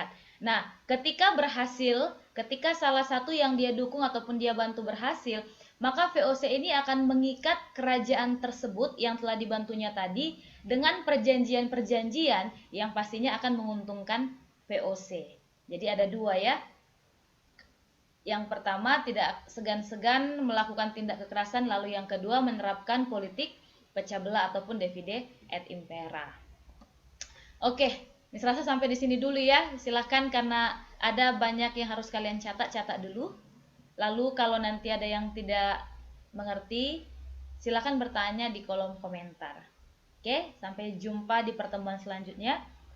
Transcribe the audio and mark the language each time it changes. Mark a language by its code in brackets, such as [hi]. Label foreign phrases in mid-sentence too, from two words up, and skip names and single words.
[id] Nah, ketika berhasil, ketika salah satu yang dia dukung ataupun dia bantu berhasil, maka VOC ini akan mengikat kerajaan tersebut yang telah dibantunya tadi dengan perjanjian-perjanjian yang pastinya akan menguntungkan VOC. Jadi ada 2 ya. Yang pertama, tidak segan-segan melakukan tindak kekerasan, lalu yang kedua menerapkan politik pecah belah ataupun [la] divide et impera. [id] Oke, ini serasa sampai di sini dulu ya. Silahkan, karena ada banyak yang harus kalian catat dulu. Lalu kalau nanti ada yang tidak mengerti, silahkan bertanya di kolom komentar. Oke, sampai jumpa di pertemuan selanjutnya.